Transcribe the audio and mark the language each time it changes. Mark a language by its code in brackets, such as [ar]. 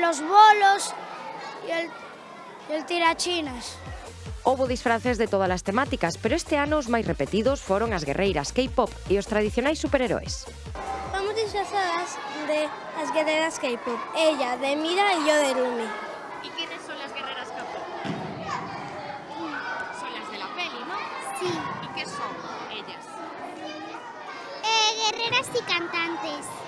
[es] Los bolos y el tirachinas. [gl] Houbo disfraces de todas as temáticas, pero este ano os máis repetidos foron as guerreiras K-pop e os tradicionais superheróis. [es] Vamos disfrazadas de las guerreras K-pop, ella de Mira y yo de Rumi. ¿Y quiénes son las guerreras K-pop? Son las de la peli, ¿no? Sí, ¿Y qué son ellas? guerreras y cantantes.